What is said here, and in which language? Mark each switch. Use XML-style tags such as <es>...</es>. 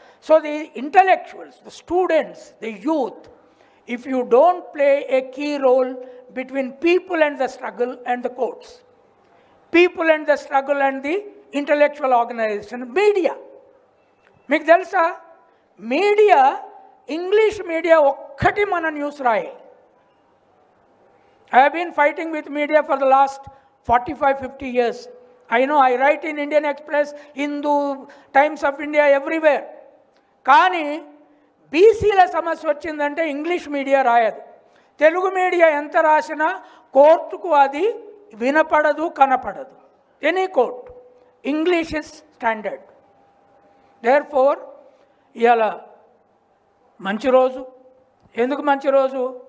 <en>So the intellectuals, the students, the youth, if you don't play a key role between people and the struggle and the courts, people and the struggle and the intellectual organisation, media.</en> <te>మీకు తెలుసా media, English media ఒక్కటి మన news రాయి.</te> <en>I have been fighting with media for the last 45-50 years. I know I write in Indian Express, Hindu, Times of India, everywhere.</en> <te>కానీ బీసీల సమస్య వచ్చిందంటే English media రాయదు. Telugu media ఎంత రాసినా కోర్టుకు అది వినపడదు, కనపడదు.</te> <en>Any court, English is standard. Therefore</en> <te>ఇవాళ మంచి రోజు. ఎందుకు మంచి రోజు?</te>